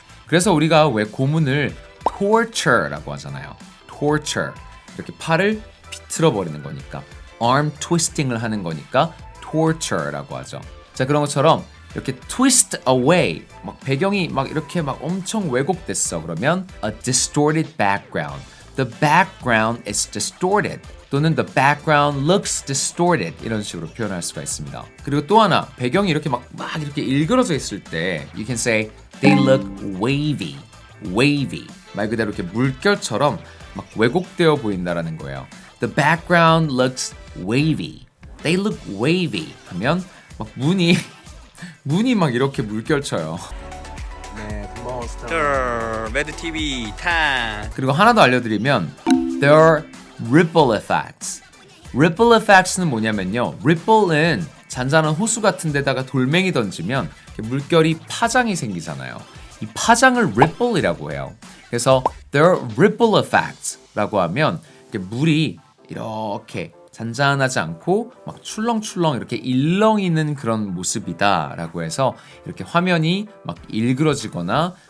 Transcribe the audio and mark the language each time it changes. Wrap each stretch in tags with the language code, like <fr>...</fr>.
<ko>그래서 우리가 왜 고문을 torture라고 하잖아요. torture, 이렇게 팔을 비틀어 버리는 거니까</ko> <en>arm twisting</en> <ko>을 하는 거니까 torture라고 하죠. 자, 그런 것처럼 이렇게</ko> <en>twist away,</en> <ko>막 배경이 막 이렇게 막 엄청 왜곡됐어.</ko> <en>그러면 a distorted background. The background is distorted.</en> <ko>또는</ko> <en>the background looks distorted</en> <ko>이런 식으로 표현할 수가 있습니다. 그리고 또 하나 배경이 이렇게 막 이렇게 일그러져 있을 때</ko> <en>you can say they look wavy, wavy</en> <ko>말 그대로 이렇게 물결처럼 막 왜곡되어 보인다라는 거예요.</ko> <en>The background looks wavy, they look wavy</en> <ko>하면 막 문이 막 이렇게 물결쳐요. 매드 TV 타임. 그리고 하나 더 알려드리면</ko> <en>there are ripple effects.</en> <ko>ripple effects는 뭐냐면요. ripple은 잔잔한 호수 같은 데다가 돌멩이 던지면 물결이 파장이 생기잖아요. 이 파장을 ripple이라고 해요. 그래서</ko> <en>there are ripple effects</en> <ko>라고 하면 물이 이렇게 잔잔하지 않고 막 출렁출렁 이렇게 일렁이는 그런 모습이다 라고 해서 이렇게 화면이 막 일그러지거나</ko>